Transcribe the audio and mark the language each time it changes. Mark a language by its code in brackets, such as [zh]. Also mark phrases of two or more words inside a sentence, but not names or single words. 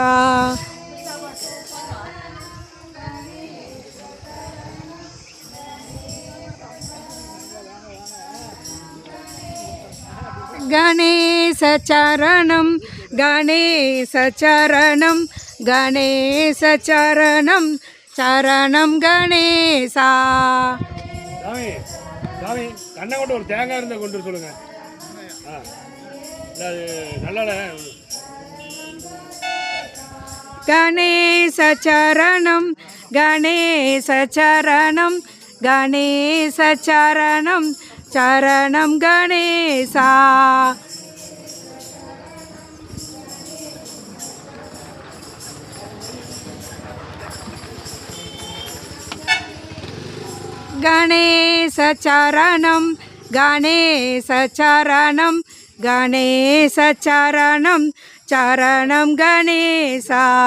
[sa] गणेश चरणं गणेश चरणं गणेश चरणं चरणं गणेशा [ta] சாமி சாமி கண்ணை கொண்டு ஒரு தேங்காய் இருந்தால் கொண்டு வர சொல்லுங்க. நல்லா [sa] गणेश चरणं गणेश चरणं गणेश चरणं चरणं गणेशा गणेश चरणं गणेश चरणं गणेश चरणं चरणं गणेशा